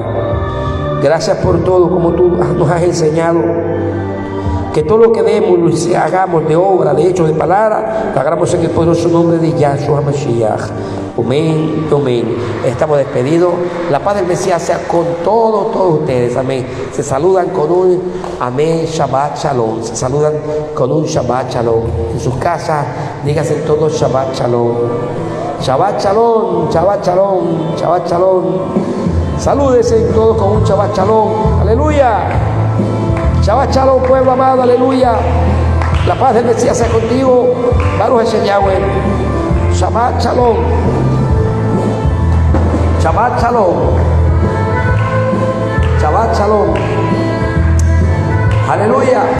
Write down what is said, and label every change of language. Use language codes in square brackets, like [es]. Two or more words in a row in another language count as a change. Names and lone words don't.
[es] Gracias por todo, como tú nos has enseñado, que todo lo que demos, lo hagamos de obra, de hecho, de palabra, lo hagamos en el poderoso nombre de Yahshua Mashiach. Amén, amén. Estamos despedidos. La paz del Mesías sea con todos ustedes. Amén. Se saludan con un amén, [he] שבת שלום. [es] Se saludan con un [he] שבת שלום. [es] En sus casas, díganse todos [he] שבת שלום. שבת שלום, שבת שלום, שבת שלום. [es] Salúdese todos con un [he] שבת שלום. [es] Aleluya. [he] שבת שלום, [es] pueblo amado. Aleluya. La paz del Mesías sea contigo. [he] ברוך השם יהוה. שבת שלום. שבת שלום. שבת שלום. [es] Aleluya.